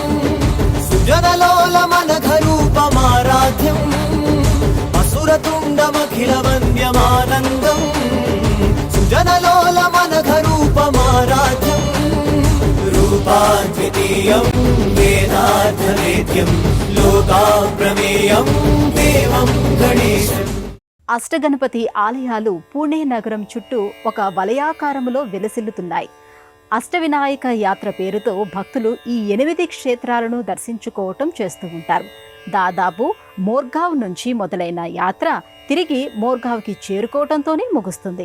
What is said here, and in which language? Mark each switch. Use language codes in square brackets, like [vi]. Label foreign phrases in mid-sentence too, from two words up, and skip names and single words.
[sa] सुजनलोलमनघरूपमाराध्यम् असुरतुण्डमखिलवन्द्यमानन्दं सुजनलोलमनघरूपमाराध्यम् रूपाद्वितीयं वेदार्थवेद्यं लोकाप्रमेयं देवं गणेशम्. [te] అష్టగణపతి ఆలయాలు పూణే నగరం చుట్టూ ఒక వలయాకారములో విలసిల్లుతున్నాయి. అష్టవినాయక యాత్ర పేరుతో భక్తులు ఈ 8 క్షేత్రాలను దర్శించుకోవటం చేస్తూ ఉంటారు. దాదాపు మోర్గావ్ నుంచి మొదలైన యాత్ర తిరిగి మోర్గావ్కి చేరుకోవటంతోనే ముగుస్తుంది.